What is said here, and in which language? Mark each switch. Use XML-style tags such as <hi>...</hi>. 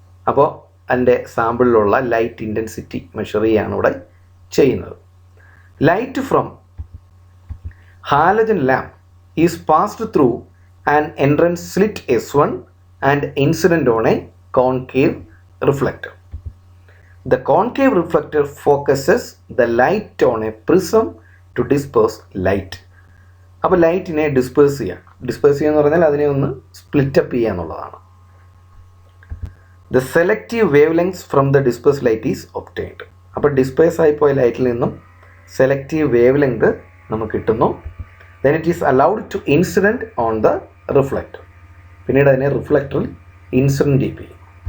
<ml>അപ്പോൾ അതിൻ്റെ സാമ്പിളിലുള്ള light intensity measure ചെയ്യുകയാണ് ഇവിടെ ചെയ്യുന്നത്.</ml> <en>Light from halogen lamp is passed through an entrance slit S1 and incident on a concave reflector. The concave reflector focuses the light on a prism to disperse light.</en> <ml>അപ്പോൾ ലൈറ്റിനെ disperse ചെയ്യുക എന്ന് പറഞ്ഞാൽ അതിനെ ഒന്ന് split-up ചെയ്യുക എന്നുള്ളതാണ്.</ml> <en>The selective wavelengths from the disperse light is obtained.</en> <ml>അപ്പോൾ disperse ആയിപ്പോയ ലൈറ്റിൽ നിന്നും സെലക്റ്റീവ് വേവ് ലെങ്ത് നമുക്ക് കിട്ടുന്നു.</ml> <en>Then it is allowed to incident on the reflector.</en> <ml>പിന്നീട് അതിനെ റിഫ്ലക്ടറിൽ ഇൻസിഡൻറ്റ് ചെയ്യും.</ml>